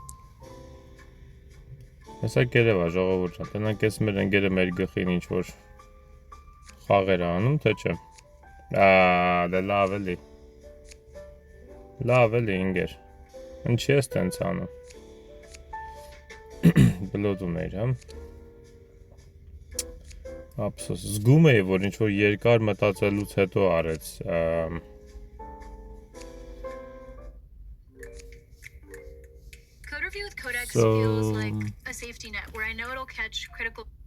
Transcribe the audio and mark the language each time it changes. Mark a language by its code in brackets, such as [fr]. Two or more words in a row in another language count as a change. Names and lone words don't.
[hy] Հեսա կերևա ժողովուրդ ջան, տնանք ես մեր ընկերը մեր գլխին ինչ-որ խաղեր անում, թե չէ։ Դե լավ էլի ընկեր, ինչի ես տենց անում։ Բլոդում էր, հա։ Ափսոս, զգում էի, որ ինչ-որ երկար մտածելուց հետո արեց [en] Codex feels like a safety net where I know it'll catch critical.